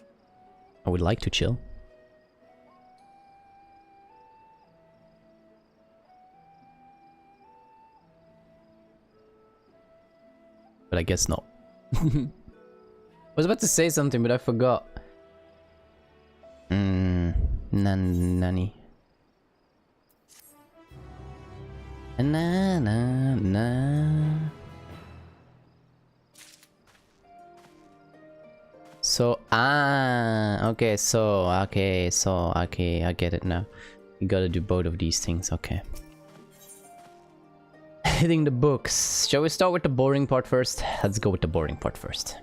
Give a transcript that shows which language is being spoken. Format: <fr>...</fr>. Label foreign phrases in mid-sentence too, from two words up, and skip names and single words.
<en>I would like to chill. But I guess not. I was about to say something, but I forgot. Nani. Na na na. So okay, I get it now. You gotta do both of these things, okay. Hitting the books. Shall we start with the boring part first? Let's go with the boring part first.</en>